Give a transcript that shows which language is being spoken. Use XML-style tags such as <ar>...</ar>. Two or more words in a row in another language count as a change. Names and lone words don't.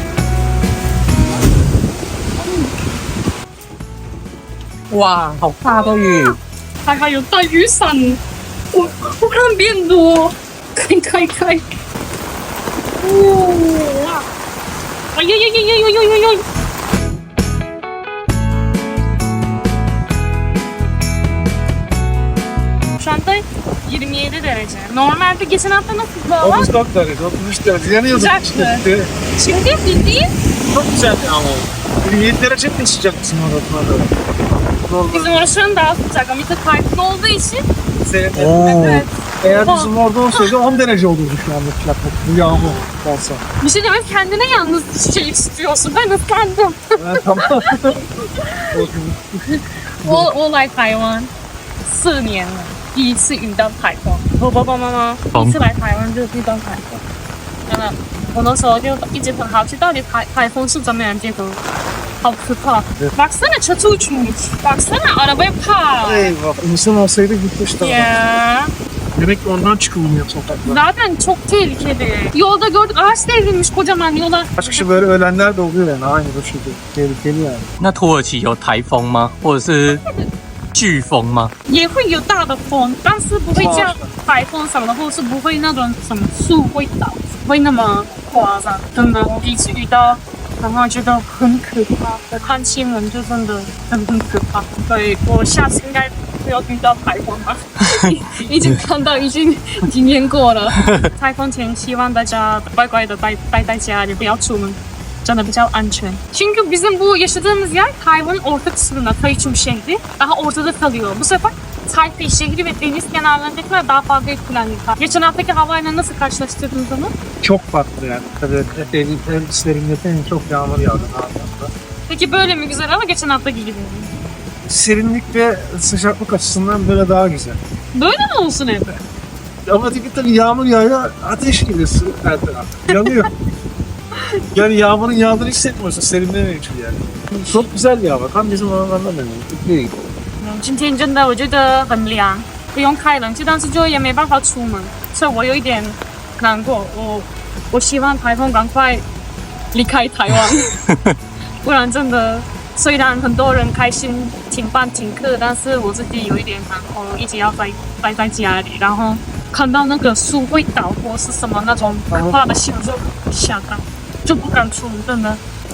<zh>哇，好大的雨！还有带雨伞，我看变多，开！哇！哎呀！</zh> <tr>Şu anda 27 derece. Normalde geçen hafta nasıl hava? 34 derece, 33 derece. Yani yazık Sıcak işte. mı? Şimdi bildiğin Çok güzel ama. 27 derece mi sıcak bizim orada? bizim orası daha sıcak ama işte tayfun olduğu için Oo. evet. Eğer bizim orada olsaydı 10 derece olurdu şu anda sıcaklık. Bu yağmur olsa. Bir şey demek kendine yalnız şey istiyorsun. Ben ıslandım. Tamam.</tr> <zh>我来台湾4年了，第一次遇到台风。我爸爸妈妈第一次来台湾就遇到台风，真的，我那时候就一直很好奇，到底台风是怎么样？结果好可怕。</zh> <tr>Baksana çatı uçmuş. Baksana arabaya par. Eyvah. İnsan olsaydı gitmişti. Ya. Demek ki ondan çıkılmıyor sokaklara. Zaten çok tehlikeli. Yolda gördük ağaç devrilmiş kocaman yola. Kaç kişi böyle ölenler de oluyor yani aynı bu şekilde. Tehlikeli yani.</tr> <zh>那土耳其有台风吗？或者是飓风吗？也会有大的风，但是不会叫台风什么的，或者是不会那种什么树会倒，不会那么夸张。真的，我第一次遇到，然后觉得很可怕。我看新闻就真的很可怕。对，我下次应该不要遇到台风吧。已经看到，已经经验过了。台风前希望大家乖乖的待在家里，不要出门。真的比较安全.</zh> <tr>Çünkü bizim bu yaşadığımız yer Tayvan'ın orta kısmında, Taichung şehri. Daha ortada kalıyor. Bu sefer Taipei şehri ve deniz kenarlarındakiler daha fazla etkilendik. Geçen haftaki havayla nasıl karşılaştırdınız onu? Çok farklı yani. Tabii serinleten çok yağmur yağdı. Peki böyle mi güzel ama geçen haftaki gibi mi? Serinlik ve sıcaklık açısından böyle daha güzel. Böyle mi olsun hep? Ama tabii yağmur yağıyor, ateş gibi her taraf. Yanıyor. Yani yağmurun yağdığını hissetmiyorsun, serinlemiyor yani. Çok güzel ya, tam bizim oralardan benim. Değil.</tr> <zh>今天真的我觉得很凉，不用开冷气，但是就也没办法出门，所以我有一点难过。我希望台风赶快离开台湾，不然真的虽然很多人开心停班停课，但是我自己有一点难过，一直要待在家里，然后看到那个树会倒或是什么那种可怕的新闻就吓到，就不敢出门，真的。</zh>